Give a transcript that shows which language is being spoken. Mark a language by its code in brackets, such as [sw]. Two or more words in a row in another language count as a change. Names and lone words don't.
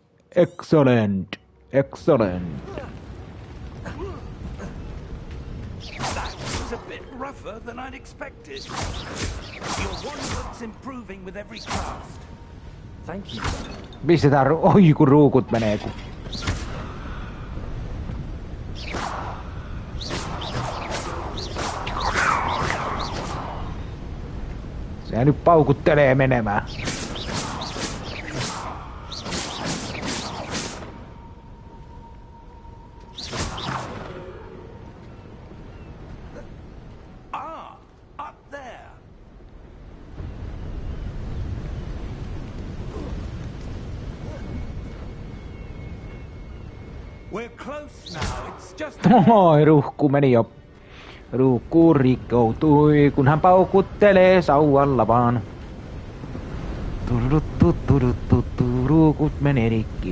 [en] Excellent. Excellent. That was a bit rougher than I'd expected. Your one-foot's improving with every cast. Thank you. [fi] Pistetään oi kun ruukut menee kun. Se nyt paukuttelee menemään. [en] Up there. We're close now. It's just [fi] Oi, ruhku meni jo. Ruukku rikkoutui, kun hän paukuttelee sauvalla vaan. Ruukut meni rikki.